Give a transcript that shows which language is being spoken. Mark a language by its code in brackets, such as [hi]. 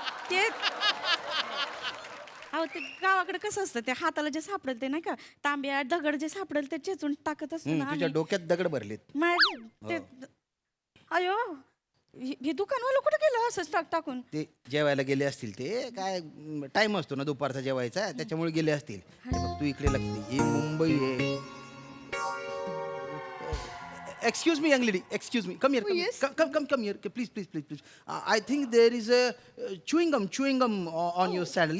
[mr] ते अहो ते गावाकडे कसं असतं ते हाताला जे सापडेल ते नाही का तांब्या दगड जे सापडेल ते चेचून टाकत असतो ना तुझ्या डोक्यात दगड भरलेत. ते अयो हे दुकानवाला कुठं गेलं असंच टाकून. ते जेवायला गेले असतील ते काय टाइम असतो ना दुपारचा जेवायचा त्याच्यामुळे गेले असतील. हे बघ, तू इकडे लक्ष दे. ही मुंबई आहे. [en] Excuse me young lady excuse me come come here please please please please. I think there is a chewing gum on your sandal.